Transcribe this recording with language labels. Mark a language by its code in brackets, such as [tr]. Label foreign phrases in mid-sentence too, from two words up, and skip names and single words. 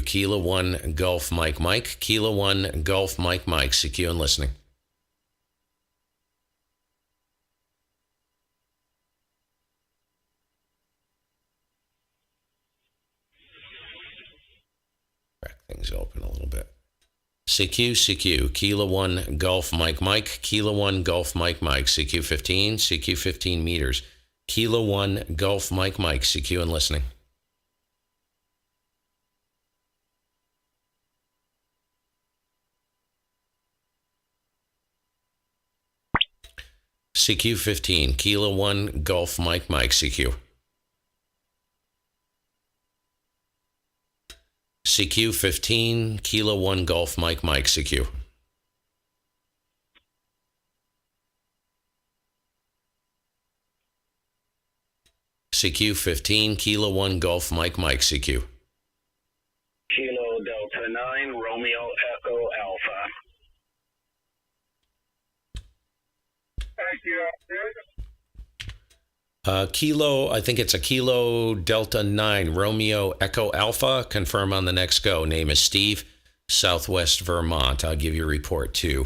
[en] Kilo 1 Golf Mike Mike. Kilo 1 Golf Mike Mike. CQ and listening. Crack things open a little bit. CQ, CQ. Kilo 1 Golf Mike Mike. Kilo 1 Golf Mike Mike. CQ 15. CQ 15 meters. Kilo 1 Golf Mike Mike. CQ and listening. CQ 15, Kilo 1, Golf Mike Mike, CQ. CQ 15, Kilo 1, Golf Mike Mike, CQ. CQ 15, Kilo 1, Golf Mike Mike, CQ. Kilo Delta 9, Romeo Echo Alpha. Kilo, I think it's a Kilo Delta 9, Romeo Echo Alpha. Confirm on the next go. Name is Steve, Southwest Vermont. I'll give you a report too.